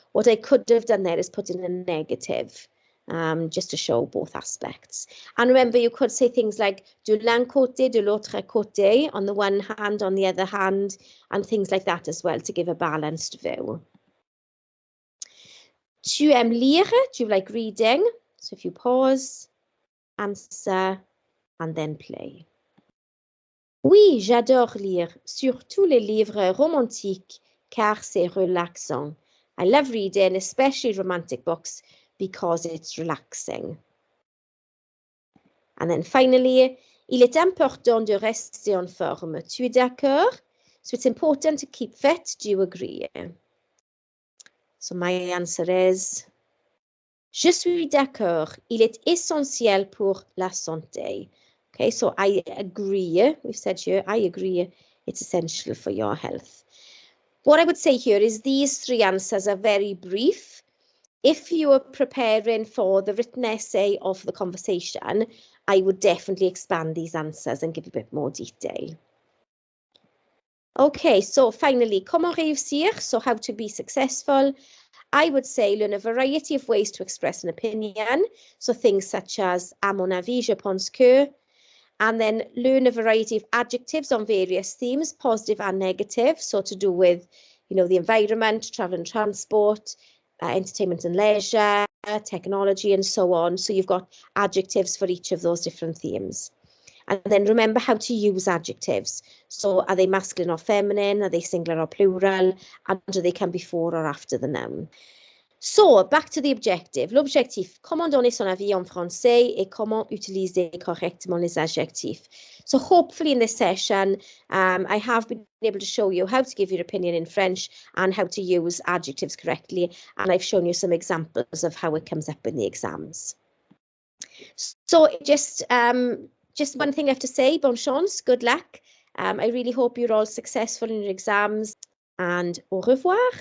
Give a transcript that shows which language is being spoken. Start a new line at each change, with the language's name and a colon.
English: What I could have done there is put in a negative. Just to show both aspects. And remember, you could say things like de l'un côté, de l'autre côté, on the one hand, on the other hand, and things like that as well to give a balanced view. Tu aimes lire? Do you like reading? So if you pause, answer, and then play.
French: Oui, j'adore lire, surtout les livres romantiques, car c'est relaxant.
English: I love reading, especially romantic books, because it's relaxing.
French: And then finally, il est important de rester en forme. Tu es d'accord?
English: So it's important to keep fit. Do you agree? So my answer is, je suis d'accord.
French: Il est essentiel pour la santé.
English: Okay, so I agree. We've said here, I agree. It's essential for your health. What I would say here is these 3 answers are very brief. If you are preparing for the written essay of the conversation, I would definitely expand these answers and give a bit more detail. Okay, so finally, comment réussir? So how to be successful? I would say learn a variety of ways to express an opinion. So things such as, à mon avis, je pense que, and then learn a variety of adjectives on various themes, positive and negative. So to do with, you know, the environment, travel and transport, entertainment and leisure, technology, and so on. So you've got adjectives for each of those different themes. And then remember how to use adjectives. So are they masculine or feminine? Are they singular or plural? And do they come before or after the noun? So, back to the objective.
French: L'objectif, comment donner son avis en français et comment utiliser correctement les adjectifs.
English: So hopefully in this session, I have been able to show you how to give your opinion in French and how to use adjectives correctly. And I've shown you some examples of how it comes up in the exams. So just one thing I have to say, bonne chance, good luck. I really hope you're all successful in your exams and au revoir.